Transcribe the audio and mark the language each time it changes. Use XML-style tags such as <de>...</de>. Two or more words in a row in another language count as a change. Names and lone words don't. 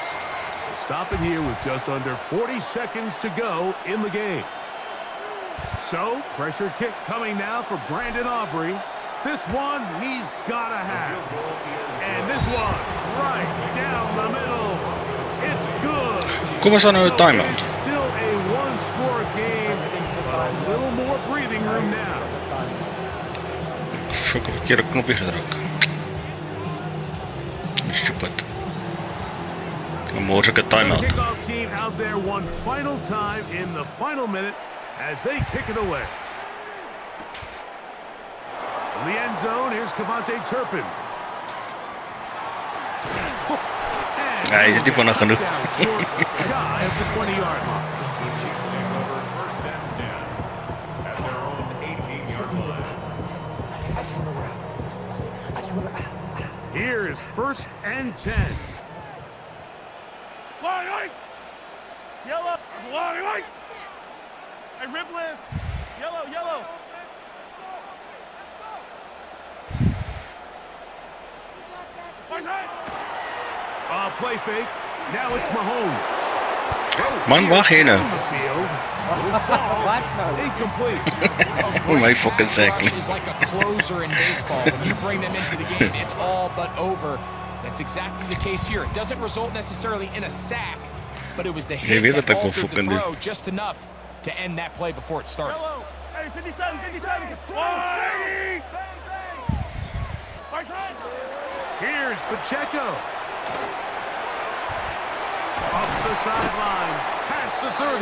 <en>They'll stop it here with just under 40 seconds to go in the game. So, pressure kick coming now for Brandon Aubrey. This one, he's got to have. And this one, right down the middle. It's good.</en> <af>Kom ons aan nou 'n timeout.</af> <en>It's still a one-score game, but a little more breathing room now. Fuck,</en> <af>ek het 'n keer 'n knoppie gedruk. Stupid. Kom mors ek 'n timeout.</af> <en>The kickoff team out there one final time in the final minute as they kick it away. In the end zone, here's Cavante Turpin.</en> <af>Ja, is dit nie vinnig genoeg?</af> <en>Shy of the 20-yard line. Over 1st and 10 at their own 18-yard line. Here is 1st and 10. Line right. Yellow. Line right. Hey, rip list. Yellow, yellow. Play fake. Now it's Mahomes.</en> <af>Man, wag jy nou?</af> <en>On the field. Will fall. Incomplete. Oh my fucking sack. Rush is like a closer in baseball. When you bring them into the game, it's all but over. That's exactly the case here. It doesn't result necessarily in a sack, but it was the hit</en> <af>weet wat</af> <en>that</en> <af>ek wil</af> <en>altered the</en> <af>fucking doen.</af> <en>throw just enough to end that play before it started. Yellow. Hey, 57, 57. Oh, right side. Here's Pacheco. Up the sideline, past the 30.</en>